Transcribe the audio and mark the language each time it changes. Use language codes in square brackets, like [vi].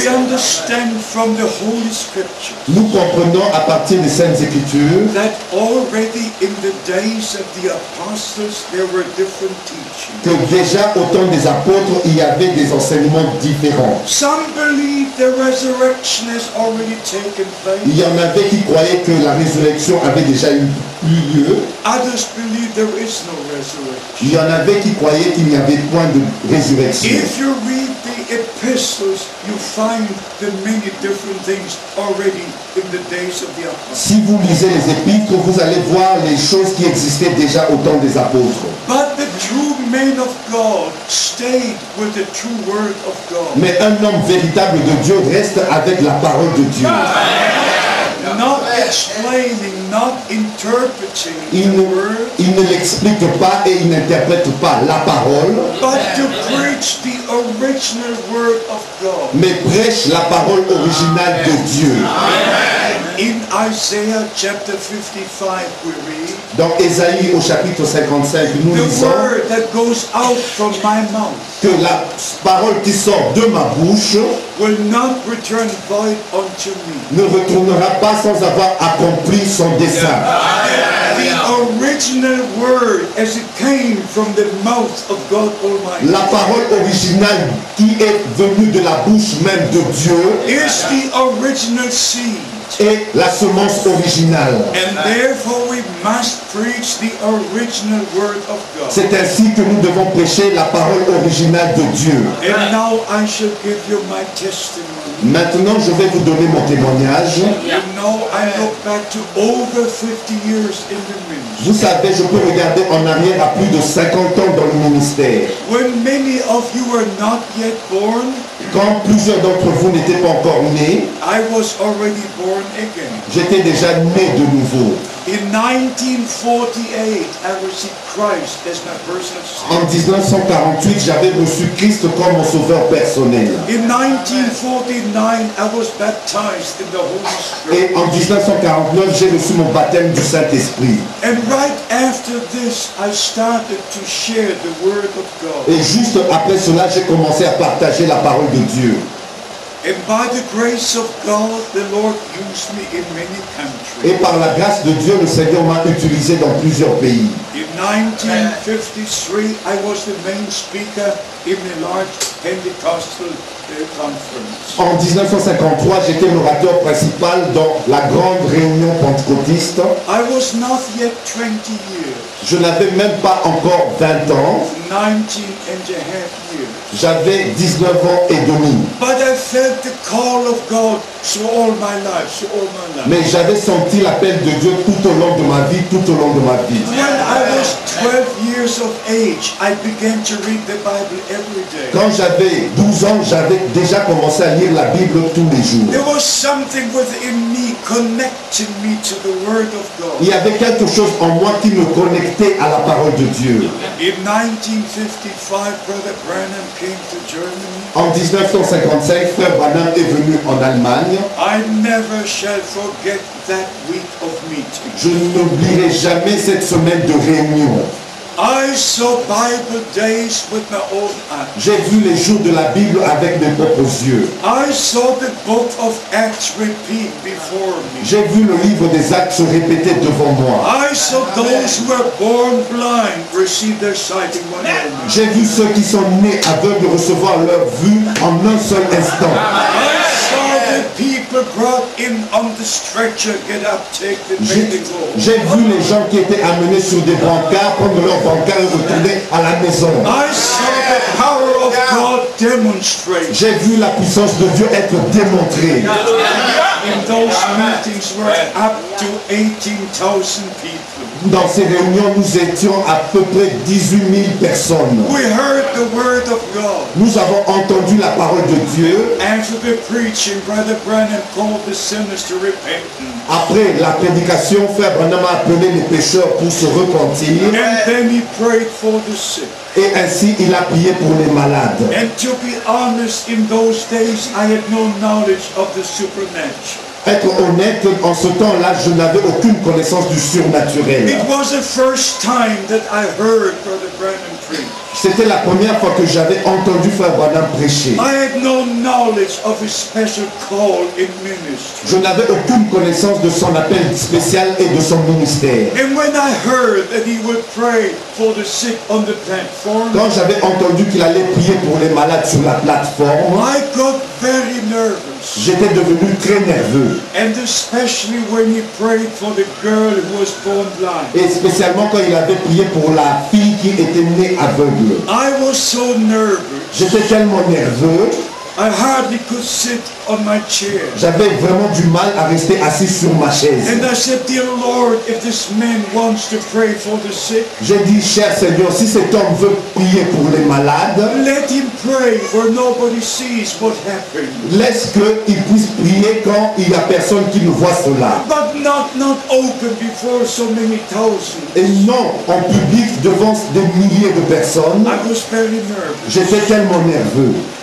[en] We understand from the Holy Scriptures [fr] nous comprenons à partir des Saintes Écritures [en] that already in the days of the apostles there were different teachings. [fr] que déjà au temps des apôtres, il y avait des enseignements différents. [en] Some believe the resurrection has already taken [fr] Il [en] place. [fr] y en avait qui croyaient que la résurrection avait déjà eu lieu. [en] Others believe there is no resurrection. [fr] Il y en avait qui croyaient qu'il n'y avait point de résurrection. [en] If you read the epistles, you find the many different things already in the days of the apostles. [fr] Si vous lisez les épîtres, vous allez voir les choses qui existaient déjà au temps des apôtres. [en] But the true man of God stayed with the true word of God. [fr] Mais un homme véritable de Dieu reste avec la parole de Dieu. [en] Not explaining, not interpreting [fr] Il [en] the [fr] ne, [en] word, [fr] il ne l'explique pas et il n'interprète pas la parole, [en] but to preach the original word of God. [fr] mais prêche la parole originale de Dieu. [en] In Isaiah chapter 55 we read, [fr] Dans Ésaïe au chapitre 55, nous [en] the [fr] lisons [en] word that goes out from my mouth [fr] que la parole qui sort de ma bouche [en] will not return void unto me. [fr] ne retournera pas sans avoir accompli son dessein. [en] The original word as it came from the mouth of God Almighty [fr] La parole originale qui est venue de la bouche même de Dieu [en] is the original seed. [fr] est la semence originale. [en] And therefore we must preach the original word of God. [fr] C'est ainsi que nous devons prêcher la parole originale de Dieu. [en] And now I shall give you my testimony. [fr] Maintenant, je vais vous donner mon témoignage. [en] You know, I look back to over 50 years in the ministry. [fr] Vous savez, je peux regarder en arrière à plus de 50 ans dans le ministère. [en] When many of you were not yet born, [fr] Quand plusieurs d'entre vous n'étaient pas encore nés, [en] I was already born again. [fr] j'étais déjà né de nouveau. [en] In 1948, I received Christ as my personal [fr] En [en] Savior. [fr] 1948, j'avais reçu Christ comme mon sauveur personnel. [en] In 1949, I was baptized in the Holy Spirit. [fr] Et en 1949, j'ai reçu mon baptême du Saint-Esprit. [en] And right after this, I started to share the Word of God. [fr] Et juste après cela, j'ai commencé à partager la parole de Dieu. [en] And by the grace of God, the Lord used me in many [fr] Et [en] countries. [fr] par la grâce de Dieu, le Seigneur m'a utilisé dans plusieurs pays. [en] In 1953, I was the main speaker in a large Pentecostal conference. [fr] En 1953, j'étais l'orateur principal dans la grande réunion pentecôtiste. [en] I was not yet 20 years, [fr] Je n'avais même pas encore 20 ans. [en] 19 and a half years. [fr] J'avais 19 ans et demi. [en] But I felt the call of God through all my life, [fr] Mais j'avais senti l'appel de Dieu tout au long de ma vie, tout au long de ma vie. [en] When I was 12 years of age, I began to read the Bible every day. [fr] Quand j'avais 12 ans, j'avais déjà commencé à lire la Bible tous les jours. [en] There was something within me connecting me to the Word of [fr] Il [en] God. [fr] y avait quelque chose en moi qui me connectait à la parole de Dieu. [en] In 1955, Brother Branham came to Germany. [fr] En 1955, Frère Branham est venu en Allemagne. [en] I never shall forget that week of meeting. [fr] Je n'oublierai jamais cette semaine de réunion. [en] I saw Bible days with my own eyes. [fr] J'ai vu les jours de la Bible avec mes propres yeux. [en] I saw the book of Acts repeat before me. [fr] J'ai vu le livre des Actes se répéter devant moi. [en] I saw those who were born blind receive their sight in one moment. [fr] J'ai vu ceux qui sont nés aveugles recevoir leur vue en un seul instant. [en] I saw the people brought in on the stretcher get up, take the baby go. [fr] J'ai vu les gens qui étaient amenés sur des brancards, prendre leurs brancards et retourner à la maison. [en] I saw the power of God demonstrate. [fr] J'ai vu la puissance de Dieu être démontrée. [en] In those meetings were up to 18,000 people. [fr] Dans ces réunions, nous étions à peu près 18 000 personnes. [en] We heard the word of God. [fr] Nous avons entendu la parole de Dieu. [en] After the preaching, Brother Branham called the sinners to repentance. [fr] Après la prédication, Frère Branham a appelé les pécheurs pour se repentir. [en] And then he prayed for the sick. [fr] Et ainsi, il a prié pour les malades. [en] And to be honest, in those days, I had no knowledge of the supernatural. [fr] Être honnête, en ce temps-là, je n'avais aucune connaissance du surnaturel. [en] It was the first time that I heard Brother Branham preach. [fr] C'était la première fois que j'avais entendu Frère Branham prêcher. [en] I had no knowledge of his special call in ministry. [fr] Je n'avais aucune connaissance de son appel spécial et de son ministère. [en] And when I heard that he would pray for the sick on the platform, [fr] Quand j'avais entendu qu'il allait prier pour les malades sur la plateforme, [en] I got very nervous. [fr] j'étais devenu très nerveux. [en] And especially when he prayed for the girl who was born blind. [fr] Et spécialement quand il avait prié pour la fille qui était née aveugle. [en] I was so nervous. [fr] J'étais tellement nerveux, [en] I hardly could sit on my chair. [fr] j'avais vraiment du mal à rester assis sur ma chaise. [en] And I said, dear Lord, if this man wants to pray for the sick, [fr] J'ai dit, cher Seigneur, si cet homme veut prier pour les malades, [en] let him pray where nobody sees what happened. [fr] laisse qu'il puisse prier quand il n'y a personne qui ne voit cela. [en] But not open before so many thousands. [fr] Et non en public devant des milliers de personnes. [en] I was very nervous. [fr] J'étais tellement nerveux.